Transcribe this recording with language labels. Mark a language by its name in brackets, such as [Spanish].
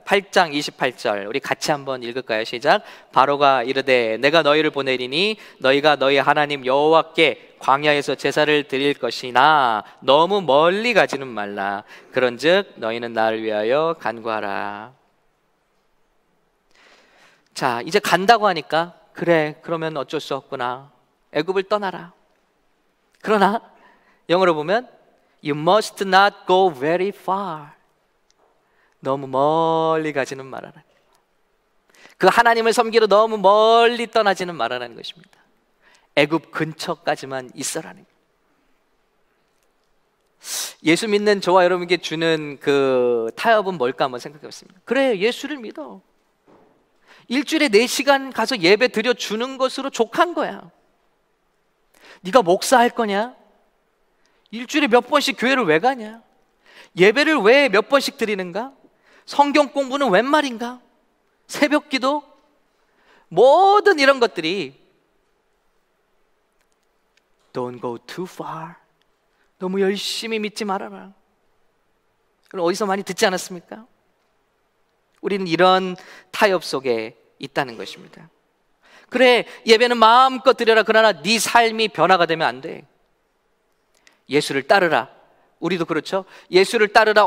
[Korean] 8장 28절 우리 같이 한번 읽을까요? 시작. 바로가 이르되 내가 너희를 보내리니 너희가 너희 하나님 여호와께 광야에서 제사를 드릴 것이나 너무 멀리 가지는 말라. 그런즉 너희는 나를 위하여 간구하라. 자, 이제 간다고 하니까 그래, 그러면 어쩔 수 없구나. 애굽을 떠나라. 그러나 영어로 보면 [English] You must not go very far. [Korean] 너무 멀리 가지는 말아라. 그 하나님을 섬기러 너무 멀리 떠나지는 말아라는 것입니다. 애굽 근처까지만 있어라는 거예요. 예수 믿는 저와 여러분에게 주는 그 타협은 뭘까 한번 생각해 봤습니다. 그래, 예수를 믿어. 일주일에 4시간 가서 예배 드려 주는 것으로 족한 거야. 네가 목사할 거냐? 일주일에 몇 번씩 교회를 왜 가냐? 예배를 왜 몇 번씩 드리는가? 성경 공부는 웬 말인가? 새벽 기도? 모든 이런 것들이 [English] Don't go too far. [Korean] 너무 열심히 믿지 말아라. 그럼 어디서 많이 듣지 않았습니까? 우리는 이런 타협 속에 있다는 것입니다. 그래, 예배는 마음껏 드려라. 그러나 네 삶이 변화가 되면 안 돼. 예수를 따르라. 우리도 그렇죠. 예수를 따르라.